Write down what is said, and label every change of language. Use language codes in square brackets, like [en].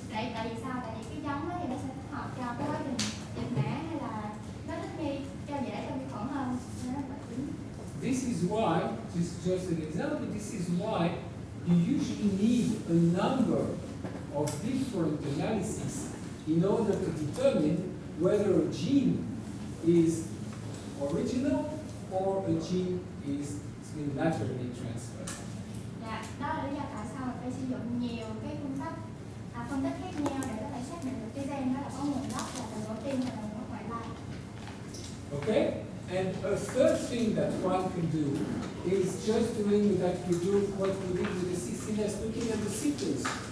[vi] Tại vì sao? Tại vì cái giống đó thì nó sẽ thích hợp cho cái quá trình dịch mã hay là nó thích nghi cho dễ cho vi khuẩn hơn nên nó đột biến. [en] This is why, this is just an example, this is why you usually need a number of different analyses in order to determine whether a gene is original or a gene is been laterally transferred. [vi] Dạ, đó là lý do tại sao mình phải sử dụng nhiều cái phương pháp phân tích khác nhau để có thể xác định được cái gen đó là có nguồn gốc là từ tổ tiên hay là nguồn gốc ngoại lai. [en] Okay? And a third thing that one can do is just doing that we do what we did with the 16S, looking at the sequence.